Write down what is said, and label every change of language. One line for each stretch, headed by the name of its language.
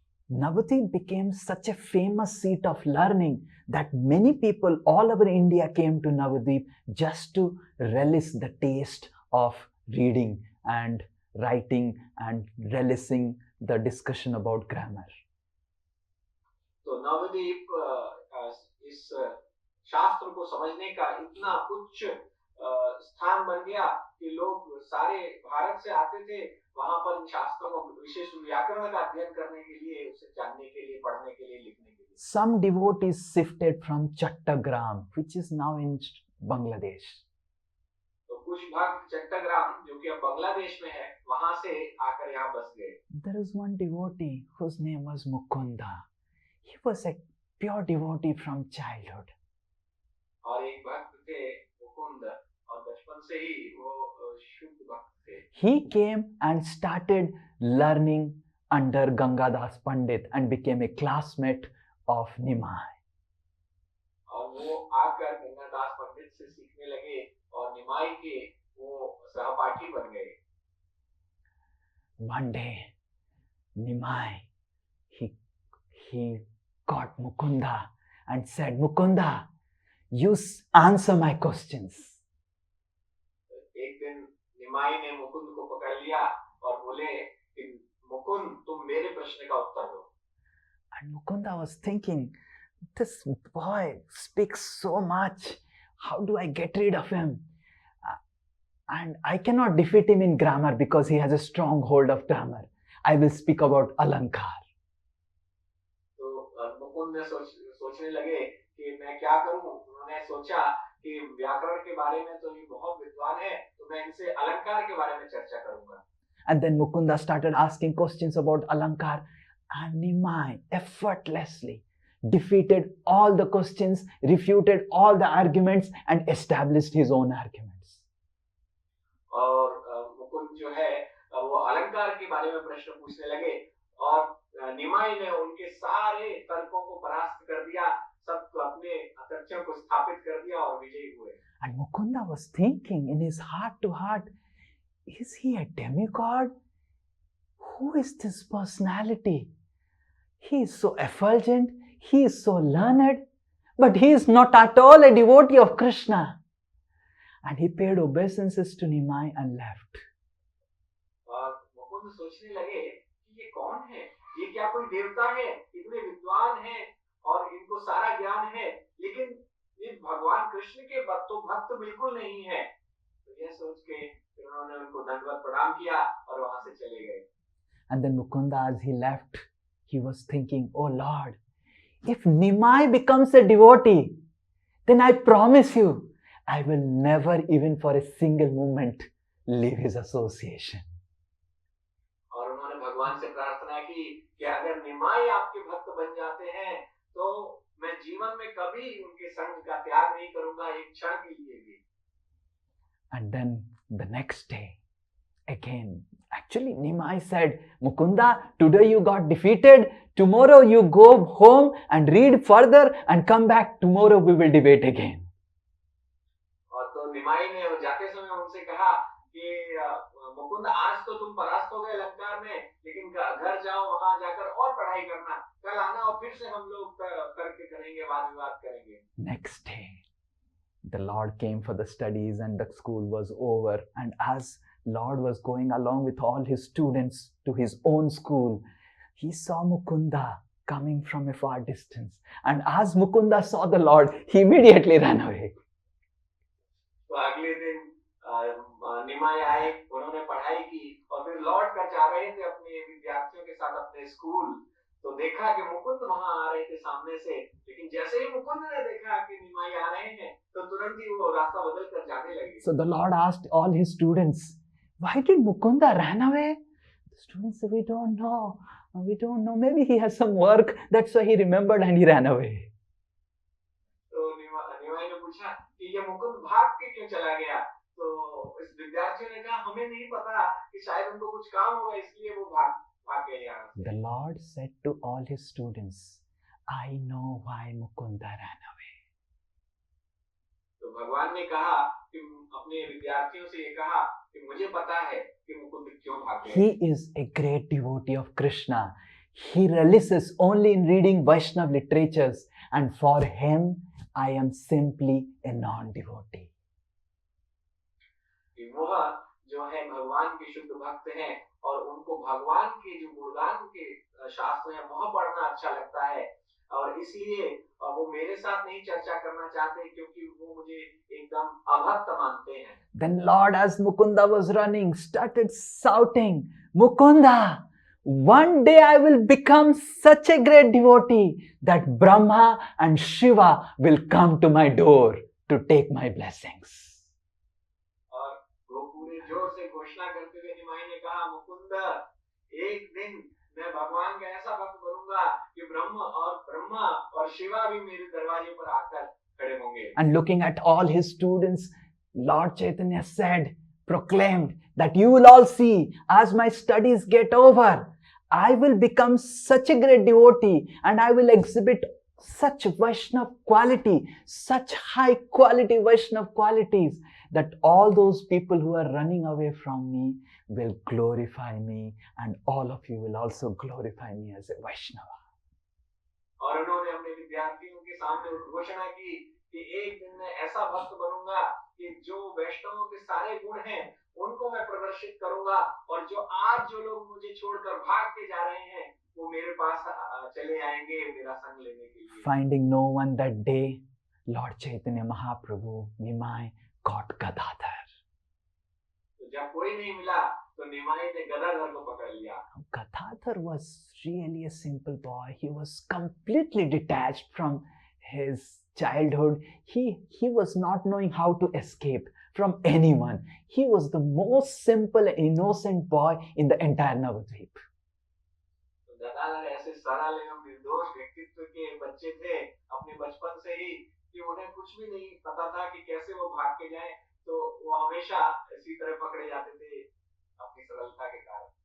English: Navadvip became such a famous seat of learning that many people all over India came to Navadvip just to relish the taste of reading and writing and relishing the discussion about grammar.
Hindi: तो नवद्वीप इस शास्त्र को समझने का इतना उच्च स्थान बन गया कि लोग सारे भारत से आते थे वहां पर इन शास्त्रों को विशेष व्याकरण का अध्ययन करने के लिए, उसे जानने के लिए, पढ़ने के लिए, लिखने के लिए।
English: Some devotees shifted from Chattagram, which is now in Bangladesh.
Hindi: तो कुछ भक्त चट्टग्राम जो कि अब बांग्लादेश में है वहां से आकर यहाँ बस गए।
English: There is one devotee whose name was Mukunda. He was a pure devotee from childhood.
Hindi: और एक भक्त थे मुकुंद और बचपन से ही वो शुद्ध भक्त थे।
English: He came and started learning under Gangadas Pandit and became a classmate of Nimai.
Hindi: और वो आकर गंगादास पंडित से सीखने लगे और निमाई के वो सहपाठी बन गए।
English: One day, Nimai, he got Mukunda and said, Mukunda, you answer my questions.
Hindi: एक दिन निमाई ने मुकुंद को पकड़ लिया और बोले कि मुकुंद तुम मेरे प्रश्न का उत्तर दो।
English: And Mukunda was thinking, this boy speaks so much. How do I get rid of him? And I cannot defeat him in grammar because he has a strong hold of grammar. I will speak about Alankar.
Hindi: तो मुकुंद ने सोचने लगे कि मैं क्या करूं। उन्होंने सोचा कि व्याकरण के बारे में तो ये बहुत विद्वान है, तो मैं इनसे अलंकार के बारे में चर्चा करूंगा।
English: And then Mukunda started asking questions about Alankar, and Nimai effortlessly defeated all the questions, refuted all the arguments, and established his own arguments.
Hindi: और मुकुंद जो है वो अलंकार के बारे में प्रश्न पूछने लगे और निमाई ने उनके सारे तर्कों को परास्त कर दिया, सब अपने तथ्यों को स्थापित कर दिया और विजयी हुए।
English: And Mukunda was thinking in his heart to heart, is he a demigod? Who is this personality? He is so effulgent, he is so learned, but he is not at all a devotee of Krishna. And he paid obeisances to Nimai and left.
Hindi: और मुकुंद सोचने लगे कि ये कौन है? ये क्या कोई देवता है? इतने विद्वान हैं और इनको सारा ज्ञान है, लेकिन ये भगवान कृष्ण के भक्त बिल्कुल नहीं है। तो यह सोच के फिर उन्होंने उनको दंडवत प्रणाम किया और वहां से चले गए।
English: And then Mukunda, as he left, he was thinking, oh Lord, if Nimai becomes a devotee, then I promise you, I will never even for a single moment leave his association.
Hindi: और उन्होंने भगवान से प्रार्थना की कि अगर निमाई आपके भक्त बन जाते हैं तो मैं जीवन में कभी उनके संग का त्याग नहीं करूंगा, एक क्षण के लिए भी।
English: And then the next day, again, actually Nimai said, Mukunda, today you got defeated. Tomorrow you go home and read further and come back. Tomorrow we will debate again.
Hindi: और तो निमाई ने जाते समय उनसे कहा कि मुकुंद आज तो तुम परास्त हो गए लंकार में, लेकिन घर जाओ, वहां जाकर और पढ़ाई करना, कल आना और फिर से हम लोग तर्क करेंगे, वाद विवाद करेंगे।
English: Next day, the Lord came for the studies and the school was over, and as Lord was going along with all his students to his own school, he saw Mukunda coming from a far distance, and as Mukunda saw the Lord, he immediately ran away.
Hindi: तो अगले दिन निमाई आए, उन्होंने पढ़ाई की और फिर लौट कर जा रहे थे अपने विद्यार्थियों के साथ अपने स्कूल, तो देखा कि मुकुंद वहां आ रहे थे सामने से, लेकिन जैसे ही मुकुंद ने देखा कि निमाई आ रहे हैं तो तुरंत ही वो रास्ता बदल कर जाने लगे।
English: So the Lord asked all his students, why did Mukunda run away? The students said, we don't know. Maybe he has some work, that's why he remembered and he ran away.
Hindi: तो निमाई ने पूछा कि ये मुकुंद भाग के क्यों चला गया? तो इस विद्यार्थियों ने कहा हमें नहीं पता कि शायद उनको कुछ काम होगा इसलिए वो भाग गए यहाँ से।
English: The Lord said to all his students, I know why Mukunda ran away.
Hindi: तो भगवान ने कहा कि अपने विद्यार्थियों से ये कहा कि मुझे पता है कि मुकुंद क्यों भाग गए।
English: He is a great devotee of Krishna. He relishes only in reading Vaishnav literatures, and for him, I am simply a non-devotee.
Hindi: वह जो है भगवान के शुद्ध भक्त हैं और उनको भगवान के जो गुणगान के शास्त्र हैं वह पढ़ना अच्छा लगता है, और इसलिए वो मेरे साथ नहीं चर्चा करना चाहते क्योंकि वो मुझे एकदम अभक्त मानते हैं।
English: Then Lord, as Mukunda was running, started shouting, Mukunda, one day I will become such a great devotee that Brahma and Shiva will come to my door to take my blessings.
Hindi: और वो पूरे जोर से घोषणा करते हुए निमाई ने कहा, मुकुंद, एक दिन मैं भगवान का ऐसा भक्त बनूंगा कि ब्रह्मा और शिवा भी मेरे दरवाजे पर आकर खड़े होंगे।
English: And looking at all his students, Lord Chaitanya said, proclaimed that you will all see as my studies get over, I will become such a great devotee and I will exhibit such Vaishnav quality, such high quality Vaishnav qualities that all those people who are running away from me will glorify me and all of you will also glorify me as a Vaishnava.
Hindi: और उन्होंने अपने विद्यार्थियों के सामने घोषणा की कि एक दिन मैं ऐसा भक्त बनूंगा कि जो वैष्णवों के सारे गुण हैं उनको मैं प्रदर्शित करूंगा और जो आज जो लोग मुझे छोड़कर भाग के जा रहे हैं वो मेरे पास चले आएंगे मेरा संग लेने के लिए।
English: Finding no one that day, Lord Chaitanya Mahaprabhu, Nimai, got Gadadhar.
Hindi: तो जब कोई नहीं मिला तो निमाई ने गदाधर को पकड़ लिया।
English: Gadadhar was really a simple boy. He was completely detached from his childhood. He was not knowing how to escape from anyone. He was the most simple and innocent boy in the entire Navadvip.
Hindi: Gadadhar ऐसे सरल एवं निर्दोष व्यक्तित्व के बच्चे थे अपने बचपन से ही कि उन्हें कुछ भी नहीं पता था कि कैसे वो भाग के जाएं, तो वो हमेशा इसी तरह पकड़े जाते थे अपनी सरलता के कारण।